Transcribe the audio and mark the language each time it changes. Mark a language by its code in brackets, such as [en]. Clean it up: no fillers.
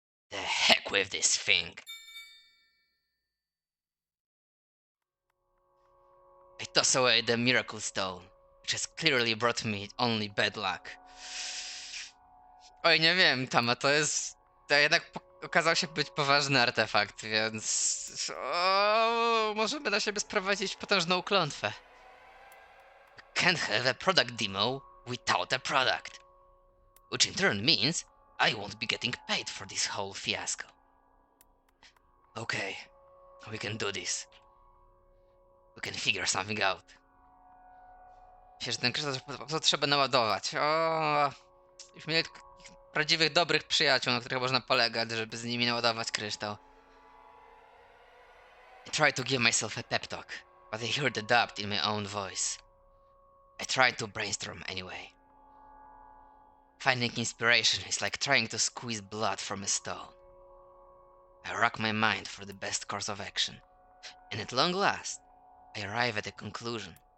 [en] The heck with this thing! I toss away the miracle stone, which has clearly brought me only bad luck. [pl] Oj, nie wiem, Tama, to jednak okazał się być poważny artefakt, więc... możemy na siebie sprowadzić potężną klątwę. [en] Can't have a product demo without a product. Which in turn means I won't be getting paid for this whole fiasco. Okay, we can do this. We can figure something out. [pl] Myślę, że ten kryształ po prostu trzeba naładować. Już mieli prawdziwych, dobrych przyjaciół, na których można polegać, żeby z nimi naładować kryształ. [en] I tried to give myself a pep talk, but I heard the doubt in my own voice. I tried to brainstorm anyway. Finding inspiration is like trying to squeeze blood from a stone. I rack my mind for the best course of action, and at long last, I arrive at a conclusion.